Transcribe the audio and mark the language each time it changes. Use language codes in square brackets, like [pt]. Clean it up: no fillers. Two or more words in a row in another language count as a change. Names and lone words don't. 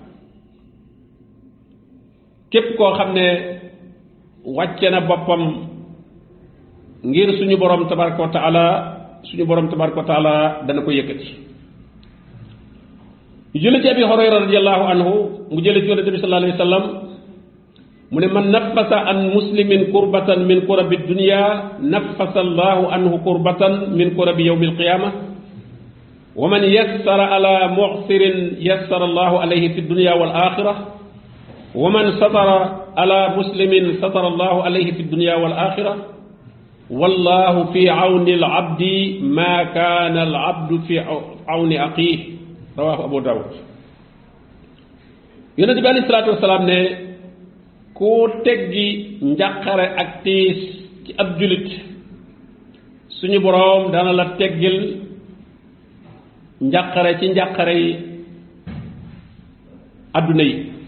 [wo] képp koo xam ne wàcce na boppam ngir suñu borom [ar] تبارك وتعالى, [wo] suñu borom [ar] تبارك وتعالى [wo] dana ko yëkkati. ñu jële ci Abi Hurayra [ar] رضي الله عنه [wo] mu jële ci Yonent bi [ar] صلى الله عليه وسلم [wo] mu ne [ar] من نفس عن مسلم كربة من كرب الدنيا نفس الله عنه كربة من كرب يوم القيامة ومن يسر على معسر يسر الله عليه في الدنيا والآخرة ومن ستر على مسلم ستر الله عليه في الدنيا والآخرة والله في عون العبد ما كان العبد في عون أخيه رواه أبو داود. [wo] yonent bi [ar] عليه الصلاة والسلام [wo] ne ku teggi njàqare ak tiis ci ab julit suñu boroom dana la teggil njàqare ci njàqare yi adduna yi.